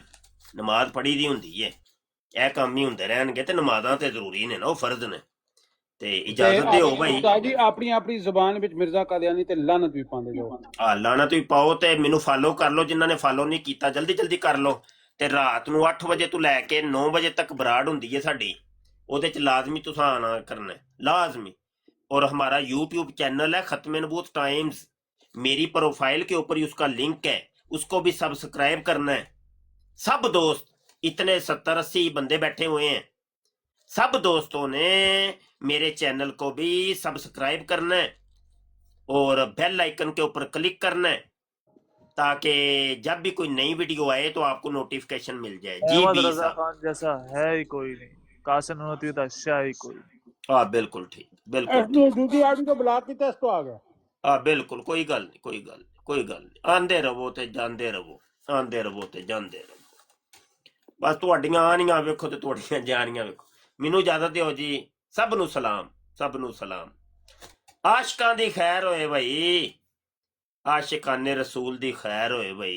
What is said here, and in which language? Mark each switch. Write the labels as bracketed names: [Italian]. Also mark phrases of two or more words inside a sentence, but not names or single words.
[Punjabi] ਨਮਾਜ਼ ਪੜ੍ਹੀ ਦੀ ਹੁੰਦੀ ਹੈ, ਯਹ ਕੰਮ ਹੀ ਹੁੰਦੇ ਰਹਿਣਗੇ ਤੇ ਨਮਾਜ਼ਾਂ ਤੇ ਜ਼ਰੂਰੀ ਨੇ ਨਾ, ਵੋ ਫ਼ਰਜ਼ ਨੇ। ਤੇ ਇਜਾਜ਼ਤ ਦਿਓ ਭਾਈ। ਉਸਤਾਦ ਜੀ ਆਪਣੀ ਆਪਣੀ ਜ਼ੁਬਾਨ ਵਿਚ ਮਿਰਜ਼ਾ ਕਾਦਿਆਨੀ ਤੇ ਲਾਨਤ ਵੀ ਪਾਂਦੇ ਜਾਓ। ਲਾਨਤ ਵੀ ਪਾਓ ਤੇ ਮੈਨੂੰ ਫ਼ੌਲੋ ਕਰ ਲਓ, ਜਿਨ੍ਹਾਂ ਨੇ ਫ਼ੌਲੋ ਨਹੀਂ ਕੀਤਾ ਜਲਦੀ ਜਲਦੀ ਕਰ ਲਓ। ਤੇ ਰਾਤ ਨੂੰ 8 ਵਜੇ ਤੋਂ ਲੈ ਕੇ 9 ਵਜੇ ਤੱਕ ਬਰਾੜ ਹੁੰਦੀ ਹੈ ਸਾਡੀ, ਉਹਦੇ ਚ ਲਾਜ਼ਮੀ ਤੁਸਾਂ ਆਣਾ ਕਰਨਾ ਹੈ, ਲਾਜ਼ਮੀ। [Hindi] और हमारा यूट्यूब चैनल है खत्म नबूत टाइम्स, मेरी प्रोफाइल के ऊपर ही उसका लिंक है, उसको भी सब्सक्राइब करना है। सब दोस्त इतने 70-80 बंदे बैठे हुए हैं, सब दोस्तों ने मेरे चैनल को भी सब्सक्राइब करना है और बेल आइकन के ऊपर क्लिक करना है, ताकि जब भी कोई नई वीडियो आए तो आपको नोटिफिकेशन मिल जाए। जी अहमद बी रजा साहब खान जैसा है ही कोई नहीं, कासिम नूती का शाह ही कोई नहीं। हाँ बिल्कुल ठीक, बिल्कुल ठीक। दूसरी आदमी को ब्लॉक किया तो आ गया। [Punjabi] ਹਾਂ ਬਿਲਕੁਲ, ਕੋਈ ਗੱਲ ਨਹੀਂ, ਕੋਈ ਗੱਲ ਨਹੀਂ, ਕੋਈ ਗੱਲ ਨਹੀਂ। ਆਂਦੇ ਰਵੋ ਤੇ ਜਾਂਦੇ ਰਵੋ, ਆਂਦੇ ਰਵੋ ਤੇ ਜਾਂਦੇ ਰਵੋ। ਬਸ ਤੁਹਾਡੀਆਂ ਆਣੀਆਂ ਵੇਖੋ ਤੇ ਤੁਹਾਡੀਆਂ ਜਾਣੀਆਂ ਵੇਖੋ। ਮੈਨੂੰ ਇਜਾਜ਼ਤ ਦਿਓ ਜੀ। ਸਭ ਨੂੰ ਸਲਾਮ, ਸਭ ਨੂੰ ਸਲਾਮ। ਆਸ਼ਿਕਾਂ ਦੀ ਖ਼ੈਰ ਹੋਏ ਭਾਈ, ਆਸ਼ਿਕਾਨੇ ਰਸੂਲ ਦੀ ਖ਼ੈਰ ਹੋਏ ਭਾਈ।